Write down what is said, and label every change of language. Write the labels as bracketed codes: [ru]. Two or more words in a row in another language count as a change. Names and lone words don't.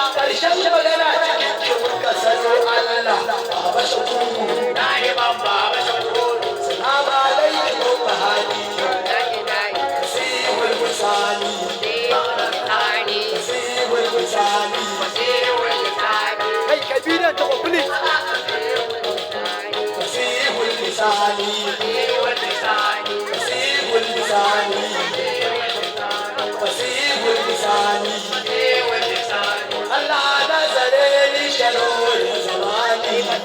[ha] Karshen magana cikin ki muka sano Allah. Baba Shakuru. Na yi ban Baba Shakuru. [ar] السلام عليكم, Baba Hadi. فصيح اللسان. فصيح اللسان. [en] Hey, can you do that, Joe, please? [ar] فصيح اللسان. فصيح اللسان. فصيح اللسان. [ha] Allah na tsare ni sharorin zamani.